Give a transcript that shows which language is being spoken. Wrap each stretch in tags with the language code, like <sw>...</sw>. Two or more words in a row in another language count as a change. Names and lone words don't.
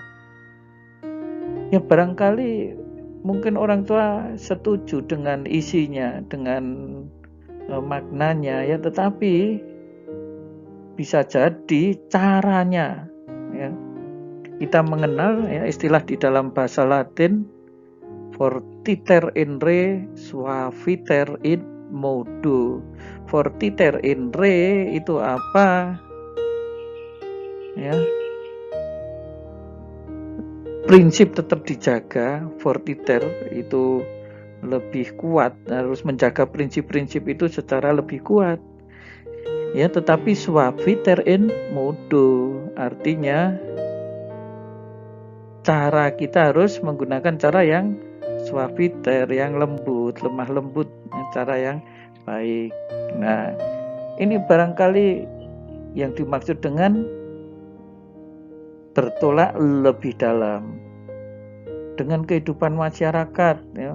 <id>Ya barangkali mungkin orang tua setuju dengan isinya, dengan maknanya ya, tetapi bisa jadi caranya ya. Kita mengenal ya istilah di dalam bahasa Latin,</id> <la>fortiter in re, suaviter in modo. Fortiter in re</la> <id>itu apa? Ya. Prinsip tetap dijaga, fortiter itu lebih kuat, harus menjaga prinsip-prinsip itu secara lebih kuat. Ya, tetapi</id> <la>suaviter in modo,</la> <id>artinya cara kita harus menggunakan cara yang suaviter, yang lembut, lemah lembut, cara yang baik. Nah, ini barangkali yang dimaksud dengan bertolak lebih dalam dengan kehidupan masyarakat ya.</id>